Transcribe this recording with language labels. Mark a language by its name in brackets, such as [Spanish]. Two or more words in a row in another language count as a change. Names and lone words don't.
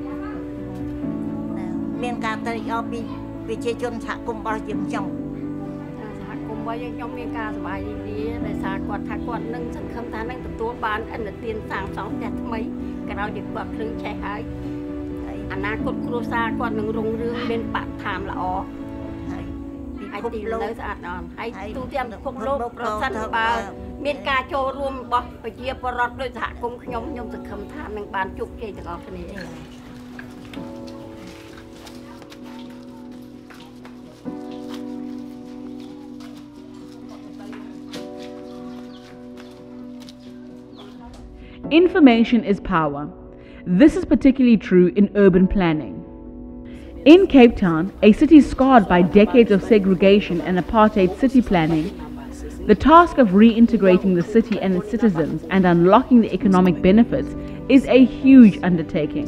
[Khmer] មានការត្រេកអរពីប្រជាជនសហគមន៍របស់យើងខ្ញុំសហគមន៍របស់យើងខ្ញុំមានការសប្បាយរីករាយដែលសារគាត់ថាគាត់នឹងសង្ឃឹមថានឹងទទួលបានអន្តរាយសាងសង់ផ្ទះថ្មីក្រោយពីគាត់ភ្លឺឆេះហើយអនាគតគ្រួសារគាត់នឹងរុងរឿងមានបរិស្ថានល្អហើយពិភពលោកស្អាតស្អំហើយទូទាំងពិភពលោកប្រសិនបើមានការចូលរួមរបស់ប្រជាពលរដ្ឋដោយសហគមន៍ខ្ញុំសង្ឃឹមថានឹងបានជោគជ័យទាំងអស់គ្នា [English] Information is power. This is particularly true in urban planning. In Cape Town, a city scarred by decades of segregation and apartheid city planning, the task of reintegrating the city and its citizens and unlocking the economic benefits is a huge undertaking.